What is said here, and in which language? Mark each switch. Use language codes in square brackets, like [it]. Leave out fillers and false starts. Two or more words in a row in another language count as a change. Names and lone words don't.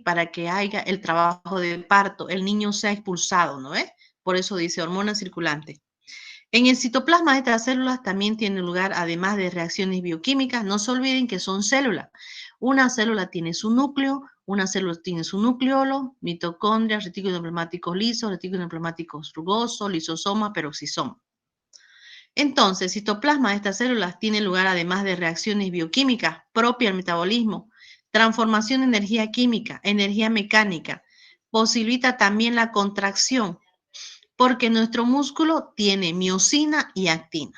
[es] Para que haya el trabajo de parto, el niño sea expulsado, ¿no es? Por eso dice hormona circulante. En el citoplasma de estas células también tiene lugar, además de reacciones bioquímicas, no se olviden que son células. Una célula tiene su núcleo, una célula tiene su nucleolo, mitocondria, retículos endoplasmáticos lisos, retículos endoplasmáticos rugosos, lisosoma, peroxisoma. Entonces, citoplasma de estas células tiene lugar, además de reacciones bioquímicas propias del metabolismo, transformación de energía química, energía mecánica, posibilita también la contracción, porque nuestro músculo tiene miosina y actina.